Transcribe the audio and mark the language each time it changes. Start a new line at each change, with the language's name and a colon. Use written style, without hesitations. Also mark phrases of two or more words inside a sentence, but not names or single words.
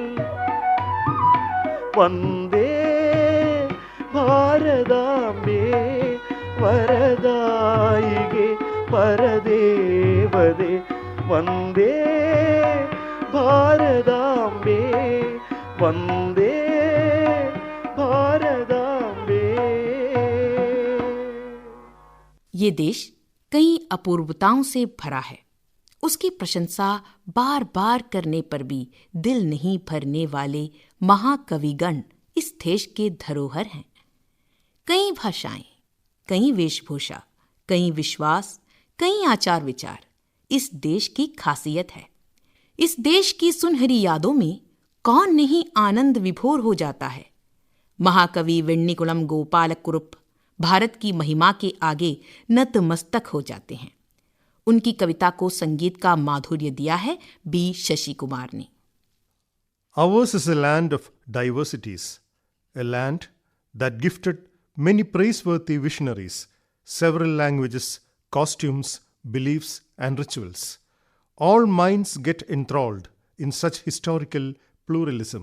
Malayalam: വന്ദേ ഭാരതാംബേ വരദായികേ പരദേവതേ വന്ദേ ഭാരതാംബേ വന്ദേ ഭാരതാംബേ.
Hindi: ये देश कई अपूर्वताओं से भरा है. उसकी प्रशंसा बार बार करने पर भी दिल नहीं भरने वाले महाकविगण इस देश के धरोहर हैं. कई भाषाएं, कई वेशभूषा, कई विश्वास, कई आचार विचार इस देश की खासियत है. इस देश की सुनहरी यादों में कौन नहीं आनंद विभोर हो जाता है. महाकवि वेन्नीकुलम गोपालकुरुप भारत की महिमा के आगे नतमस्तक हो जाते हैं. उनकी कविता को संगीत का माधुर्य दिया है बी शशि कुमार ने.
English: Ours is a land of diversities, a land that gifted many praiseworthy visionaries, several languages, costumes, beliefs, and rituals. All minds get enthralled in such historical pluralism.